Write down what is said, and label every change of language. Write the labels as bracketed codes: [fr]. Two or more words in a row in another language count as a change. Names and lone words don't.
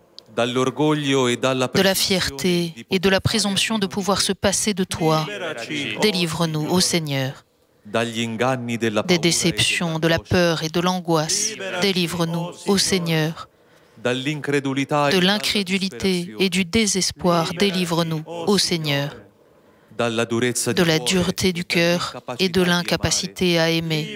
[fr] De la fierté et de la présomption de pouvoir se passer de toi, délivre-nous, ô Seigneur. [it] dagli inganni della [fr] des [it] paura e [fr] déceptions, de la peur et de l'angoisse. Délivre-nous, ô Seigneur, [it] dall'incredulità [fr] de [it] e [fr] l'incrédulité et du désespoir. Délivre-nous, ô Seigneur, [it] dalla durezza [fr] de [it] di [fr] la [it] cuore [fr] dureté du cœur et de [it] dall'incapacità di amare. [fr] l'incapacité à aimer.